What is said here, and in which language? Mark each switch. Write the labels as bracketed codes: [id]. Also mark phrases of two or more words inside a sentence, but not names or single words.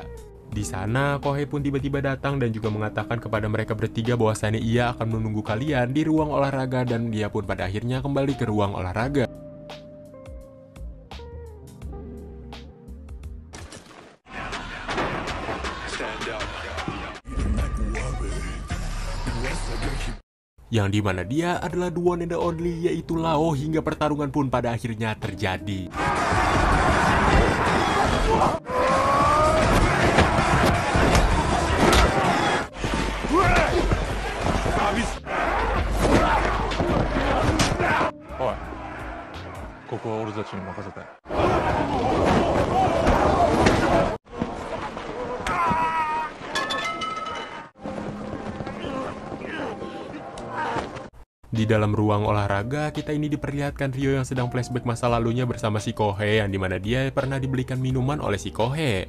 [id] Di sana, Kohei pun tiba-tiba datang dan juga mengatakan kepada mereka bertiga bahwasannya ia akan menunggu kalian di ruang olahraga dan dia pun pada akhirnya kembali ke ruang olahraga. Yang dimana dia adalah [en] the one and the only, [id] yaitu Lao, hingga pertarungan pun pada akhirnya terjadi. [ja] Oi, ここは俺たちに任せたよ。 [id] Di dalam ruang olahraga, kita ini diperlihatkan Ryo yang sedang flashback masa lalunya bersama si Kohei, yang dimana dia pernah dibelikan minuman oleh si Kohei.